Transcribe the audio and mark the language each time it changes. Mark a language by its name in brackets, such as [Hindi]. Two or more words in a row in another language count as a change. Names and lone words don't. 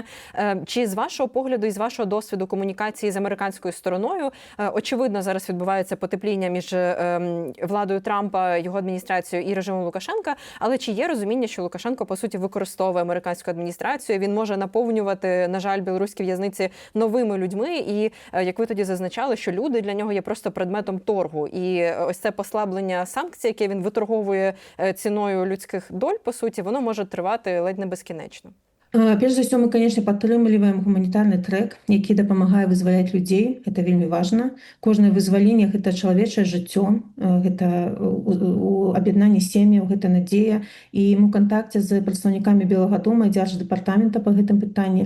[Ukrainian] Чи з вашого погляду і з вашого досвіду комунікації з американською стороною, очевидно, зараз відбувається потепління між владою Трампа, його адміністрацією і режимом Лукашенка, але чи є розуміння, що Лукашенко, по суті, використовує американську адміністрацію, він може наповнювати, на жаль, білоруські в'язниці новими людьми, і, як ви тоді зазначали, що люди для нього є просто предметом торгу. І ось це послаблення санкцій, яке він виторговує ціною людських доль, по суті, воно може тривати ледь не безкінечно. [Belarusian] Перш за ўсё, мы, конечно, падтрымліваем гуманітарны трэк, які дапамагае вызваляць людзей. Это вельмі важна. Кожнае вызваленне – гэта чалавечае жыццё, гэта аб'яднанне сем'яў, гэта надзея. І мы ў кантакце з прадстаўнікамі Белага дома і дзярждэпартамента па гэтым пытанні.